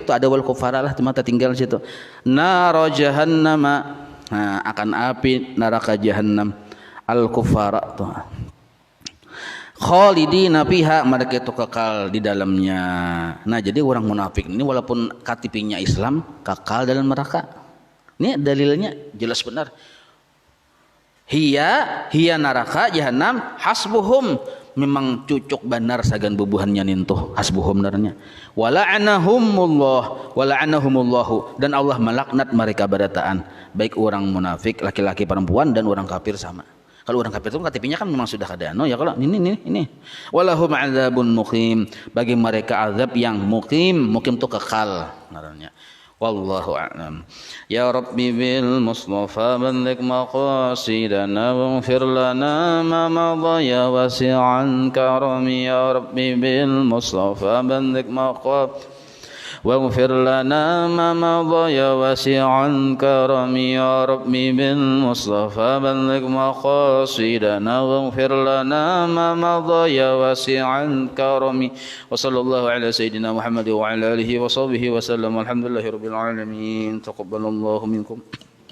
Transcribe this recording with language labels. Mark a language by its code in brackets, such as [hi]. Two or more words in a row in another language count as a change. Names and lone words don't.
[id] Itu ada [ar] والكفار [id] lah, cuma tinggal situ. [ar] نار جهنم, [id] nah, akan api neraka jahannam. [ar] الكفار tuh. خالدين فيها, [id] mereka itu kekal di dalamnya. Nah, jadi orang munafik ini walaupun KTP-nya Islam, kekal dalam neraka. Ini dalilnya jelas benar. [ar] هي نار جهنم حسبهم, [bjn] memang cucuk benar sagan bubuhannya nintuh hasbuhum narnya. [ar] ولعنهم الله, [bjn] dan Allah melaknat mereka berataan, baik orang munafik laki-laki perempuan dan orang kafir sama. [id] Kalau orang kafir itu KTP-nya kan memang sudah ada ya kalau ini. [ar] ولهم عذاب مقيم, [id] bagi mereka azab yang muqim itu kekal narnya. [ar] والله أعلم. يا ربي بالمصطفى بلغ مقاصدنا واغفر لنا ما مضى يا واسع الكرم. يا ربي بالمصطفى بلغ مقاصدنا واغفر لنا ما مضى يا واسع الكرم يا ربي بالمصطفى بلغ مقاصدنا واغفر لنا ما مضى يا واسع الكرم وصلى الله على سيدنا محمد وعلى آله وصحبه وسلم والحمد لله رب العالمين تقبل الله منكم.